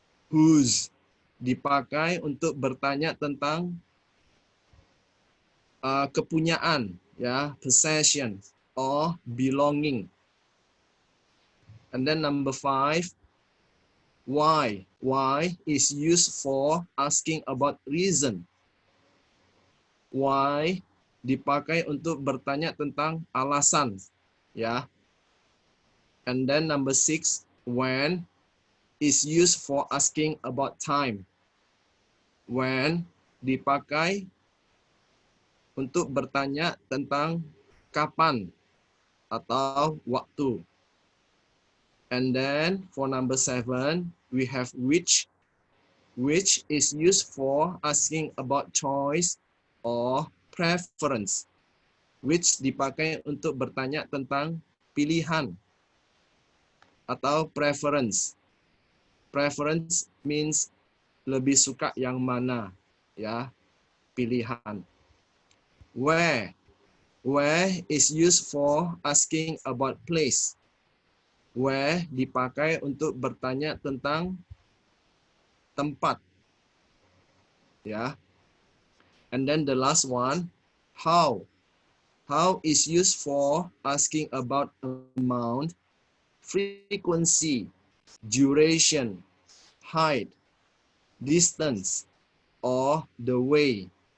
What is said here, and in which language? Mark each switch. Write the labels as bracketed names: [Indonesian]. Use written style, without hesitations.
[Indonesian] Whose dipakai untuk bertanya tentang kepunyaan, ya, [English] possession or belonging. And then number 5, why. Why is used for asking about reason. [Indonesian] Why dipakai untuk bertanya tentang alasan, ya. [English] And then number 6, when is used for asking about time. [Indonesian] When dipakai untuk bertanya tentang kapan atau waktu. [English] And then for number 7, we have which is used for asking about choice or preference. [Indonesian] Which dipakai untuk bertanya tentang pilihan atau preference. [English] Preference means [Indonesian] lebih suka yang mana, ya, pilihan. [English] Where is used for asking about place. [Indonesian] Where dipakai untuk bertanya tentang tempat, ya. [English] And then the last one, how is used for asking about amount, frequency, duration, height, distance, or the way.